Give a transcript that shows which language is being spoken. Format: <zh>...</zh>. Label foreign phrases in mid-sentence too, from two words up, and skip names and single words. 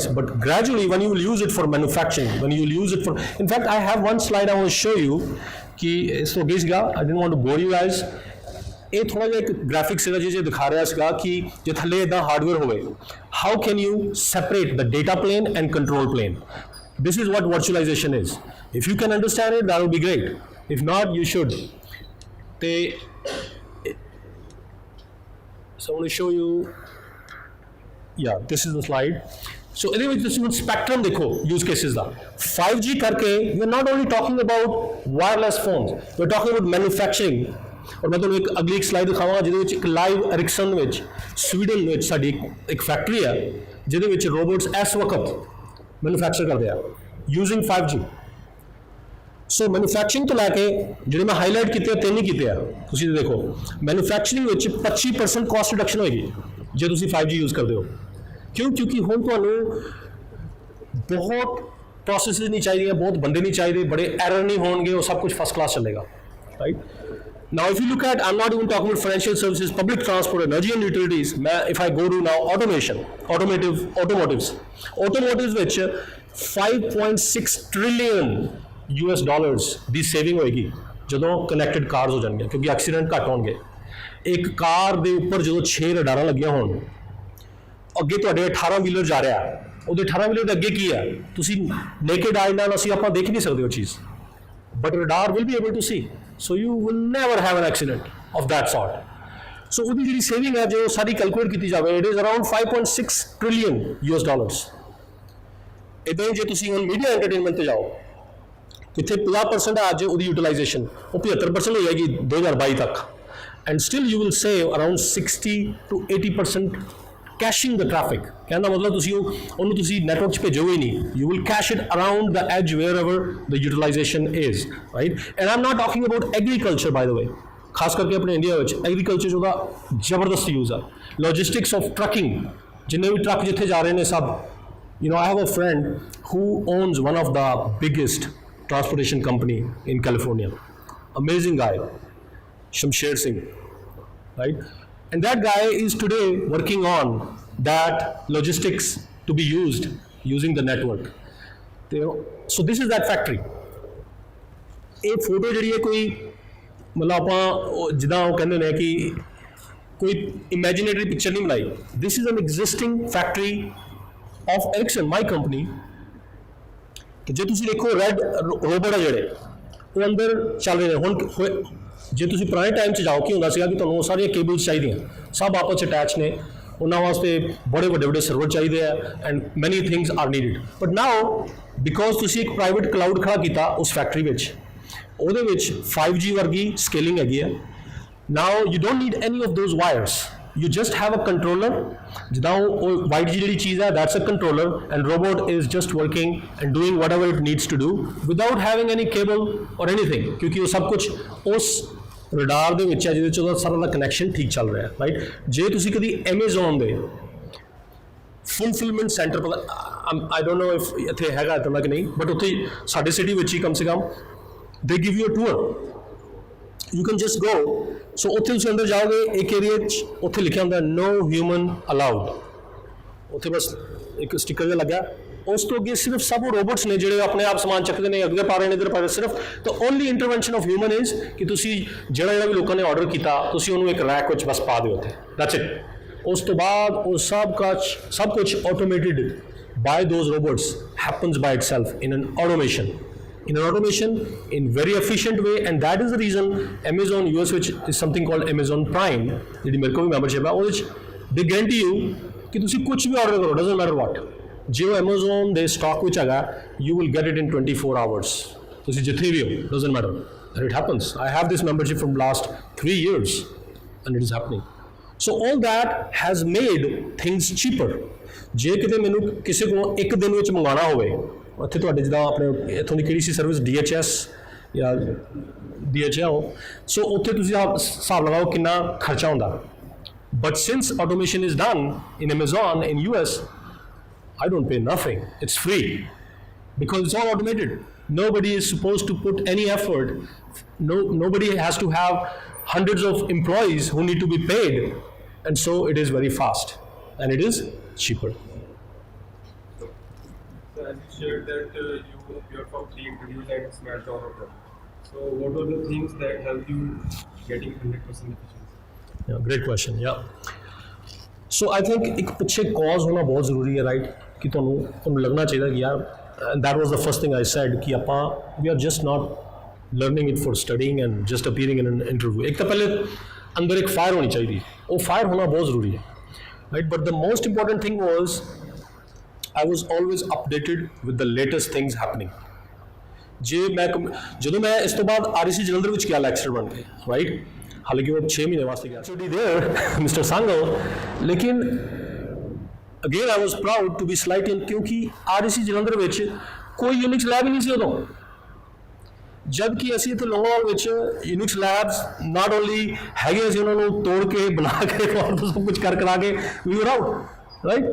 <en>But gradually one you will use it for manufacturing, one you will use it for, in fact I have one slide I will show you</en> <pa>ਕਿ ਇਸ ਤੋਂ ਅੱਗੇ ਸੀਗਾ,</pa> <en>I don't want to bore you guys.</en> <pa>ਇਹ ਥੋੜ੍ਹਾ ਜਿਹਾ ਇੱਕ ਗ੍ਰਾਫਿਕ ਸੀਗਾ ਜਿਹਦੇ ਦਿਖਾ ਰਿਹਾ ਸੀਗਾ ਕਿ ਜੇ ਥੱਲੇ ਇੱਦਾਂ ਹਾਰਡਵੇਅਰ ਹੋਵੇ,</pa> <en>how can you separate the data plane and control plane. This is what virtualization is. If you can understand it, that will be great. If not, you should. So I want to show you, yeah, this is the slide.</en> <pa>So ਇਹਦੇ ਵਿੱਚ ਤੁਸੀਂ ਹੁਣ spectrum ਦੇਖੋ</pa> <en>use cases</en> <pa>ਦਾ।</pa> <en>5G ਕਰਕੇ we are not only talking about wireless phones, we are talking about manufacturing।</en> <pa>ਔਰ ਮੈਂ ਤੁਹਾਨੂੰ ਇੱਕ ਅਗਲੀ ਇੱਕ ਸਲਾਈਡ ਦਿਖਾਵਾਂਗਾ ਜਿਹਦੇ ਵਿੱਚ ਇੱਕ ਲਾਈਵ ਐਰਿਕਸਨ ਵਿੱਚ ਸਵੀਡਨ ਵਿੱਚ ਸਾਡੀ ਇੱਕ ਫੈਕਟਰੀ ਹੈ ਜਿਹਦੇ ਵਿੱਚ ਰੋਬੋਟਸ ਇਸ ਵਕਤ ਮੈਨੂਫੈਕਚਰ ਕਰਦੇ ਆ ਯੂਜ਼ਿੰਗ 5G। ਸੋ ਮੈਨੂਫੈਕਚਰਿੰਗ ਤੋਂ ਲੈ ਕੇ ਜਿਹੜੇ ਮੈਂ ਹਾਈਲਾਈਟ ਕੀਤੇ ਆ, 3 ਹੀ ਕੀਤੇ ਆ। ਤੁਸੀਂ ਦੇਖੋ ਮੈਨੂਫੈਕਚਰਿੰਗ ਵਿੱਚ 25%</pa> <en>cost reduction</en> <pa>ਹੋਏਗੀ ਜੇ ਤੁਸੀਂ 5G ਯੂਜ਼ ਕਰਦੇ ਹੋ। ਕਿਉਂ? ਕਿਉਂਕਿ ਹੁਣ ਤੁਹਾਨੂੰ ਬਹੁਤ ਪ੍ਰੋਸੈਸਿਸ ਨਹੀਂ ਚਾਹੀਦੀਆਂ, ਬਹੁਤ ਬੰਦੇ ਨਹੀਂ ਚਾਹੀਦੇ, ਬੜੇ ਐਰਰ ਨਹੀਂ ਹੋਣਗੇ, ਉਹ ਸਭ ਕੁਝ</pa> <en>first class</en> <pa>ਚੱਲੇਗਾ, ਰਾਈਟ।</pa> <en>Now, if you look at, I'm not even talking about financial services, public transport, energy and utilities. If I go to now automation, automotives which 5.6 trillion US dollars</en> <pa>ਦੀ ਸੇਵਿੰਗ ਹੋਏਗੀ ਜਦੋਂ</pa> <en>connected cars</en> <pa>ਹੋ ਜਾਣਗੀਆਂ, ਕਿਉਂਕਿ ਐਕਸੀਡੈਂਟ ਘੱਟ ਹੋਣਗੇ। ਇੱਕ ਕਾਰ ਦੇ ਉੱਪਰ ਜਦੋਂ 6 ਰਡਾਰਾਂ ਲੱਗੀਆਂ ਹੋਣ, ਅੱਗੇ ਤੁਹਾਡੇ 18 ਵੀਲਰ ਜਾ ਰਿਹਾ, ਉਹਦੇ 18 ਵੀਲਰ ਦੇ ਅੱਗੇ ਕੀ ਹੈ ਤੁਸੀਂ</pa> <en>naked eye</en> <pa>ਨਾਲ ਆਪਾਂ ਦੇਖ ਨਹੀਂ ਸਕਦੇ ਉਹ ਚੀਜ਼,</pa> <en>but radar will be able to see. So you will never have an accident of that sort.</en> <pa>So ਉਹਦੀ ਜਿਹੜੀ ਸੇਵਿੰਗ ਹੈ ਜੋ ਸਾਰੀ ਕੈਲਕੂਲੇਟ ਕੀਤੀ ਜਾਵੇ,</pa> <en>it is around 5.6 trillion US dollars।</en> <pa>ਇੱਦਾਂ ਹੀ ਜੇ ਤੁਸੀਂ ਹੁਣ</pa> <en>media entertainment</en> <pa>ਤੇ ਜਾਓ, ਕਿੱਥੇ 50% ਹੈ ਅੱਜ ਉਹਦੀ ਯੂਟੀਲਾਈਜੇਸ਼ਨ, ਉਹ 75% ਹੋ ਜਾਏਗੀ 2022 ਤੱਕ,</pa> <en>and still you will save around 60 to 80% caching the traffic।</en> <pa>ਕਹਿਣ ਦਾ ਮਤਲਬ ਤੁਸੀਂ ਉਹਨੂੰ ਤੁਸੀਂ ਨੈਟਵਰਕ 'ਚ ਭੇਜੋਗੇ ਹੀ ਨਹੀਂ,</pa> <en>you will cache it around the edge wherever the utilization is, right? And I'm not talking about agriculture, by the way।</en> <pa>ਖਾਸ ਕਰਕੇ ਆਪਣੇ ਇੰਡੀਆ ਵਿੱਚ ਐਗਰੀਕਲਚਰ 'ਚ ਉਹਦਾ ਜ਼ਬਰਦਸਤ ਯੂਜ਼ ਆ।</pa> <en>logistics of trucking,</en> <pa>ਜਿੰਨੇ ਵੀ ਟਰੱਕ ਜਿੱਥੇ ਜਾ ਰਹੇ ਨੇ ਸਭ,</pa> <en>you know, I have a friend who owns one of the biggest transportation company in California, amazing guy, Shamsher Singh, right? And that guy is today working on that logistics to be used using the network. So this is that factory.</en> <pa>ਇਹ ਫੋਟੋ ਜਿਹੜੀ ਹੈ ਕੋਈ ਮਤਲਬ ਆਪਾਂ ਜਿੱਦਾਂ ਉਹ ਕਹਿੰਦੇ ਨੇ ਕਿ ਕੋਈ</pa> <en>imaginary picture</en> <pa>ਨਹੀਂ ਬਣਾਈ।</pa> <en>This is an existing factory of Ericsson, my company।</en> <pa>ਤੇ ਜੇ ਤੁਸੀਂ ਦੇਖੋ</pa> <en>red robot</en> <pa>ਆ ਜਿਹੜੇ ਉਹ ਅੰਦਰ ਚੱਲ ਰਹੇ ਨੇ। ਹੁਣ ਜੇ ਤੁਸੀਂ ਪੁਰਾਣੇ ਟਾਈਮ 'ਚ ਜਾਓ ਕੀ ਹੁੰਦਾ ਸੀਗਾ ਕਿ ਤੁਹਾਨੂੰ ਉਹ ਸਾਰੀਆਂ ਕੇਬਲਸ ਚਾਹੀਦੀਆਂ, ਸਭ ਆਪਸ 'ਚ ਅਟੈਚ ਨੇ, ਉਹਨਾਂ ਵਾਸਤੇ ਬੜੇ ਵੱਡੇ ਸਰਵਰ ਚਾਹੀਦੇ ਆ</pa> <en>and many things are needed. but now because</en> <pa>ਤੁਸੀਂ ਇੱਕ</pa> <en>private cloud</en> <pa>ਖੜਾ ਕੀਤਾ ਉਸ ਫੈਕਟਰੀ ਵਿੱਚ, ਉਹਦੇ ਵਿੱਚ 5G ਵਰਗੀ ਸਕੇਲਿੰਗ ਹੈਗੀ ਆ।</pa> <en>Now you don't need any of those wires, you just have a controller।</en> <pa>ਜਿੱਦਾਂ ਉਹ ਵਾਈਟ ਜਿਹੜੀ ਚੀਜ਼ ਹੈ,</pa> <en>that's a controller, and robot is just working and doing whatever it needs to do without having any cable or anything,</en> <pa>ਕਿਉਂਕਿ ਉਹ ਸਭ ਕੁਝ ਉਸ ਰਡਾਰ ਦੇ ਵਿੱਚ ਹੈ ਜਿਹਦੇ 'ਚ ਉਹਦਾ ਸਾਰਾ ਦਾ ਕਨੈਕਸ਼ਨ ਠੀਕ ਚੱਲ ਰਿਹਾ, ਰਾਈਟ। ਜੇ ਤੁਸੀਂ ਕਦੀ ਐਮਾਜ਼ੋਨ ਦੇ</pa> <en>fulfillment center, I don't know if</en> <pa>ਇੱਥੇ ਹੈਗਾ ਇੱਦਾਂ ਕਿ ਨਹੀਂ, ਬਟ ਉੱਥੇ ਸਾਡੇ ਸਿਟੀ ਵਿੱਚ ਹੀ</pa> <hi>कम से कम</hi> <en>they give you a tour, you can just go।</en> <pa>ਸੋ ਉੱਥੇ ਤੁਸੀਂ ਅੰਦਰ ਜਾਓਗੇ, ਇੱਕ ਏਰੀਆ 'ਚ ਉੱਥੇ ਲਿਖਿਆ ਹੁੰਦਾ</pa> <en>no human allowed,</en> <pa>ਉੱਥੇ ਬਸ ਇੱਕ ਸਟਿੱਕਰ ਜਿਹਾ ਲੱਗਾ, ਉਸ ਤੋਂ ਅੱਗੇ ਸਿਰਫ ਸਭ ਉਹ ਰੋਬੋਟਸ ਨੇ ਜਿਹੜੇ ਆਪਣੇ ਆਪ ਸਮਾਨ ਚੱਕਦੇ ਨੇ, ਅੱਗੇ ਪਾ ਰਹੇ ਨੇ, ਇੱਧਰ ਪਾ ਰਹੇ, ਸਿਰਫ ਤਾਂ</pa> <en>only intervention of human is</en> <pa>ਕਿ ਤੁਸੀਂ ਜਿਹੜਾ ਵੀ ਲੋਕਾਂ ਨੇ ਆਰਡਰ ਕੀਤਾ ਤੁਸੀਂ ਉਹਨੂੰ ਇੱਕ ਰੈਕ ਵਿੱਚ ਬਸ ਪਾ ਦਿਓ ਉੱਥੇ,</pa> <en>that's it.</en> <pa>ਉਸ ਤੋਂ ਬਾਅਦ ਉਹ ਸਭ ਕੁਝ</pa> <en>automated by those robots happens by itself in an automation in very efficient way, and that is the reason Amazon US which is something called Amazon Prime,</en> <pa>ਜਿਹੜੀ ਮੇਰੇ ਕੋਲ ਵੀ ਮੈਂਬਰਸ਼ਿਪ ਹੈ, ਉਹਦੇ 'ਚ</pa> <en>they guarantee you</en> <pa>ਕਿ ਤੁਸੀਂ ਕੁਝ ਵੀ ਆਰਡਰ ਕਰੋ,</pa> <en>doesn't matter what,</en> <pa>ਜੇ ਉਹ Amazon ਦੇ ਸਟਾਕ ਵਿੱਚ ਹੈਗਾ</pa> <en>you will get it in 24 hours,</en> <pa>ਤੁਸੀਂ ਜਿੱਥੇ ਵੀ ਹੋ,</pa> <en>doesn't matter, and it happens। I have this membership from last 3 years and it is happening। So all that has made things cheaper।</en> <pa>ਜੇ ਕਿਤੇ ਮੈਨੂੰ ਕਿਸੇ ਕੋਲ ਇੱਕ ਦਿਨ ਵਿੱਚ ਮੰਗਵਾਉਣਾ ਹੋਵੇ, ਉੱਥੇ ਤੁਹਾਡੇ ਜਿੱਦਾਂ ਆਪਣੇ ਇੱਥੋਂ ਦੀ ਕਿਹੜੀ ਸੀ ਸਰਵਿਸ, DHS ਜਾਂ DHL, ਸੋ ਉੱਥੇ ਤੁਸੀਂ ਹਿਸਾਬ ਲਗਾਓ ਕਿੰਨਾ ਖਰਚਾ ਹੁੰਦਾ।</pa> <en>But since automation is done in Amazon in US, I don't pay nothing, it's free। because it's all automated. Nobody is supposed to put any effort. Nobody has to have hundreds of employees who need to be paid, and so it is very fast and it is cheaper. So as you shared that you're from three interviews and smashed all of them. So what were the things that helped you getting 100% efficiency? Yeah, great question. Yeah. So I think</en> <hi>एक पीछे cause होना बहुत ज़रूरी है,</hi> <en>right?</en> <hi>कि ਤੁਹਾਨੂੰ लगना चाहिए कि यार,</hi> <en>and that was the first thing I said कि ਆਪਾਂ we are just not learning it for studying and just appearing in an interview.</en> <hi>एक तो पहले अंदर एक fire होनी चाहिए, वो fire होना बहुत ज़रूरी है,</hi> <en>right? But the most important thing was I was always updated with the latest things happening.</en> <pa>ਜੇ ਮੈਂ ਜਦੋਂ ਮੈਂ ਇਸ ਤੋਂ ਬਾਅਦ REC ਜਲੰਧਰ ਵਿੱਚ ਗਿਆ ਲੈਕਚਰ ਬਣ ਕੇ, ਰਾਈਟ, ਹਾਲਾਂਕਿ ਉਹ 6 ਮਹੀਨੇ ਵਾਸਤੇ ਗਿਆ</pa> <en>study there</en> <pa>ਮਿਸਟਰ ਸੰਗਲ, ਲੇਕਿਨ ਅਗੇਨ</pa> <en>I was proud to be slightin,</en> <pa>ਕਿਉਂਕਿ REC ਜਲੰਧਰ ਵਿੱਚ ਕੋਈ</pa> <en>Unix lab</en> <pa>ਹੀ ਨਹੀਂ ਸੀ ਉਦੋਂ, ਜਦ ਕਿ ਅਸੀਂ ਇੱਥੇ ਲੋਂਗੋਵਾਲ ਵਿੱਚ</pa> <en>Unix labs not only</en> <pa>ਹੈਗੇ ਸੀ, ਉਹਨਾਂ ਨੂੰ ਤੋੜ ਕੇ ਬਣਾ ਕੇ ਔਰ ਸਭ ਕੁਝ ਕਰਾ ਕੇ ਵੀ</pa> <en>were out,</en> <pa>ਰਾਈਟ।</pa>